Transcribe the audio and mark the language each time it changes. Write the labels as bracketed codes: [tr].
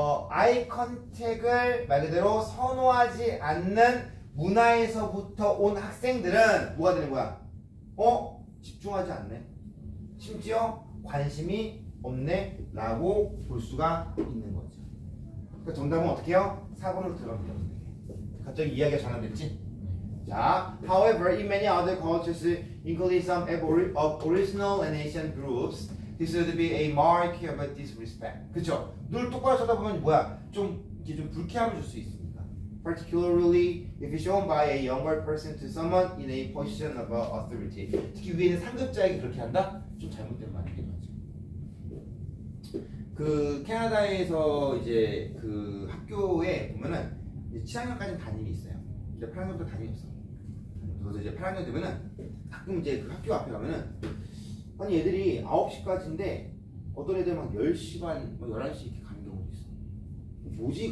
[ko] 아이 컨택을 말 그대로 선호하지 않는 문화에서부터 온 학생들은 뭐가 되는 거야? 집중하지 않네. 심지어 관심이 없네 라고 볼 수가 있는 거죠. 그러니까 정답은 어떻게 해요? 4번으로 들어갑니다. 갑자기 이야기가 전환됐지? 자, [en] however, in many other cultures, including some original and Asian groups, this would be a mark of disrespect. [ko] 그쵸? 눈을 똑바로 쳐다보면 뭐야? 좀 불쾌함을 줄 수 있습니다. [en] Particularly if shown by a younger person to someone in a position of authority. [ko] 특히 위에 있는 상급자에게 그렇게 한다? 좀 잘못된 말이기도 하죠. 그 캐나다에서 이제 그 학교에 보면은 이제 7학년까지는 담임이 있어요. 이제 8학년부터 담임이 없어. 그래서 이제 8학년 되면은 가끔 이제 그 학교 앞에 가면은 아니 애들이 9시까지인데 어떤 애들 막 10시 반, 11시 이렇게 가는 경우도 있어. 뭐지?